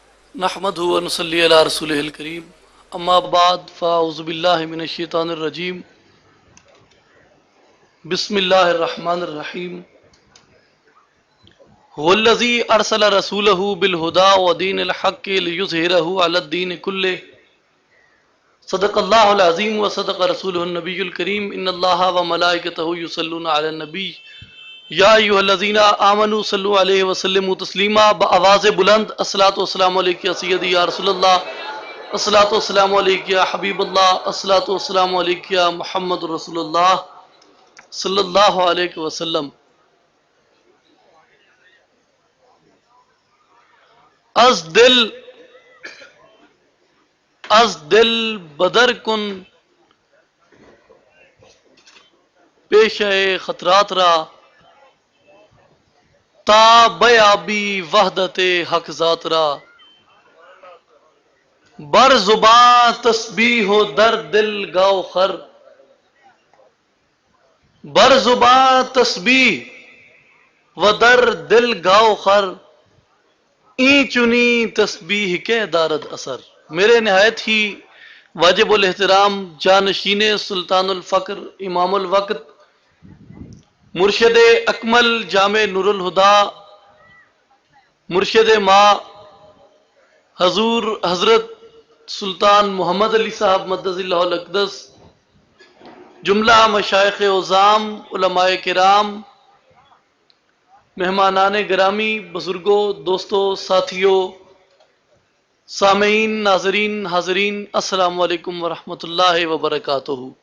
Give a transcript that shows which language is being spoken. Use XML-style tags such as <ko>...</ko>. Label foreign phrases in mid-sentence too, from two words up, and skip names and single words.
<ar>نحمدہ و نصلی علی رسولہ الکریم اما بعد فاعوذ باللہ من الشیطان الرجیم بسم اللہ الرحمن الرحیم هو الذی ارسل رسولہ بالہدی ودین الحق لیظہرہ علی الدین کلہ صدق اللہ العظیم و صدق رسولہ النبی الکریم ان اللہ و ملائکتہ یصلون علی النبی یا ایھا الذین آمنوا صلوا علیہ وسلموا تسلیما</ar> <ur>بآواز بلند</ur> <ar>الصلاۃ والسلام علیک یا سیدی یا رسول اللہ، الصلاۃ والسلام علیک یا حبیب اللہ، الصلاۃ والسلام علیک یا محمد رسول اللہ صلی اللہ علیہ وسلم۔</ar> <fa>از دل بدر کن پیش خطرات را تا بیابی وحدت حق ذات را بر زباں تسبیح و در دل گاؤ خر، بر زباں تسبیح و در دل گاؤ خر این چنی تسبیح کے دارد اثر۔</fa> <ur>میرے نہایت ہی واجب الاحترام جانشین سلطان الفقر امام الوقت مرشد اکمل جامع نور الہدا مرشد ما حضور حضرت سلطان محمد علی صاحب</ur> <ar>مدظ اللہ الاقدس،</ar> <ur>جملہ مشائخ عظام، علماء کرام، مہمانان گرامی، بزرگوں، دوستوں، ساتھیوں، سامعین، ناظرین، حاضرین،</ur> <ar>السلام علیکم ورحمۃ اللہ وبرکاتہ۔</ar>